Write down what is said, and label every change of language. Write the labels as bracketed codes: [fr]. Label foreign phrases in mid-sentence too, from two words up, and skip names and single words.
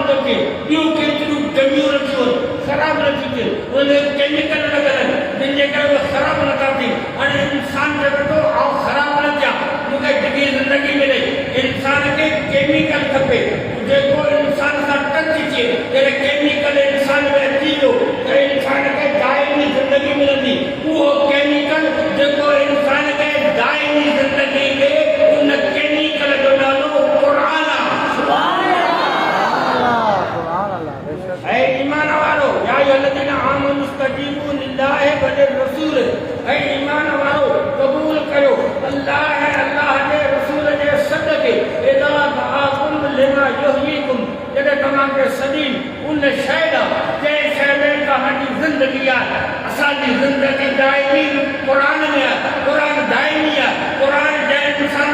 [sd] थो थिए ॿियूं केतिरियूं जमियूं रखियूं ख़राब न थी थिए उन केमिकल लॻल आहिनि जिन जे करे उहे ख़राब नथा थियनि हाणे इंसान चवे थो आउं ख़राब न थियां मूंखे डिघी ज़िंदगी मिले इंसान खे केमिकल खपे जेको इंसान सां टच थिए जॾहिं केमिकल इंसान में अची वियो त इंसान खे दाइमी ज़िंदगी मिलंदी उहो केमिकल जेको इंसान खे दाइमी ज़िंदगी ॾे उन केमिकल जो नालो क़ुरान आहे ऐं ईमान वारो [ar] يا أيها الذين آمنوا استجيبوا لله وللرسول [sd] ऐं ईमान वारो क़बूल कयो अल्लाह ऐं अल्लाह जे रसूल जे सद खे [ar] إذا دعاكم لما يحييكم [sd] जॾहिं तव्हांखे सदी उन शइ ॾांहुं जंहिं शइ में तव्हांजी ज़िंदगी आहे असांजी ज़िंदगी दाइमी क़ुर में आहे क़ुर दाइमी आहे क़ुर जंहिं इंसान